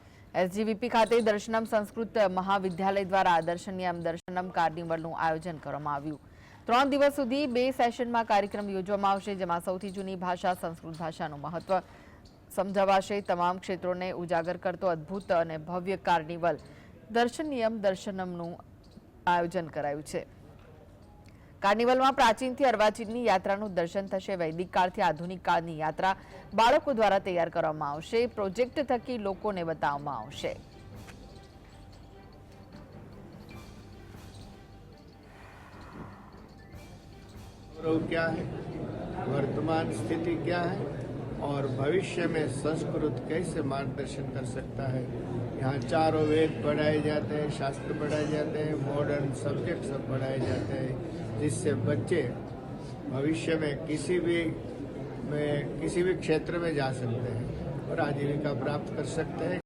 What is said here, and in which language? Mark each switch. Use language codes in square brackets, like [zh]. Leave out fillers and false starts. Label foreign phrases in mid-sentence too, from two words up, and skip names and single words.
[gu] એસજીવીપી ખાતે દર્શનમ સંસ્કૃત મહાવિદ્યાલય દ્વારા દર્શનિયમ દર્શનમ કાર્નિવલનું આયોજન કરવામાં આવ્યું। 3 દિવસ સુધી 2 સેશનમાં કાર્યક્રમ યોજવામાં આવશે, જેમાં સૌથી જૂની ભાષા સંસ્કૃત ભાષાનું મહત્વ સમજાવાશે। તમામ ક્ષેત્રોને ઉજાગર કરતો અદ્ભુત અને ભવ્ય કાર્નિવલ દર્શનિયમ દર્શનમનું આયોજન કરાયું છે। કાર્નિવલમાં પ્રાચીનથી અર્વાચીનની યાત્રાનું દર્શન થશે। વૈદિક કાળથી આધુનિક કાળની યાત્રા બાળકો દ્વારા તૈયાર કરવામાં આવશે। પ્રોજેક્ટ થકી લોકોને બતાવવામાં આવશે। [hi] क्या है, वर्तमान स्थिति क्या है और भविष्य में संस्कृत कैसे मार्गदर्शन कर सकता है। यहाँ चारों वेद पढ़ाए जाते हैं, शास्त्र पढ़ाए जाते हैं, [en] modern subject [hi] सब पढ़ाए जाते हैं, जिससे बच्चे भविष्य में किसी भी क्षेत्र में जा सकते हैं और आजीविका प्राप्त कर सकते हैं।